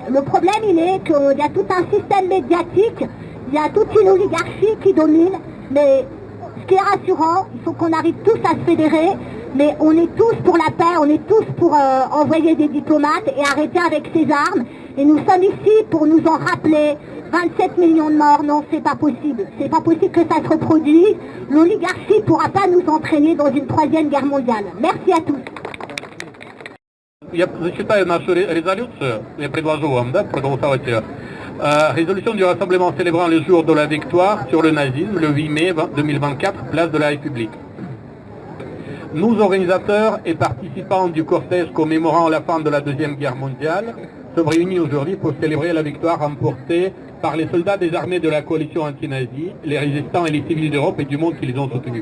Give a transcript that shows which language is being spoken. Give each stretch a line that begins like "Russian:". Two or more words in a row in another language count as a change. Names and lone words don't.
French: Le problème, il est qu'il y a tout un système médiatique, il y a toute une oligarchie qui domine, mais ce qui est rassurant, il faut qu'on arrive tous à se fédérer, mais on est tous pour la paix, on est tous pour envoyer des diplomates et arrêter avec ces armes. Et nous sommes ici pour nous en rappeler. 27 millions de morts, non, c'est pas possible. C'est pas possible que ça se reproduise. L'oligarchie ne pourra pas nous entraîner dans une troisième guerre mondiale. Merci à tous.
Russian: Я зачитаю нашу резолюцию, я предложу вам, да, проголосовать ее.
French: Résolution du rassemblement célébrant le jour de la victoire sur le nazisme, le 8 mai 2024, place de la République. Nous, organisateurs et participants du cortège commémorant la fin de la Deuxième Guerre mondiale, sommes réunis aujourd'hui pour célébrer la victoire remportée par les soldats des armées de la coalition anti-nazie, les résistants et les civils d'Europe et du monde qui les ont soutenus.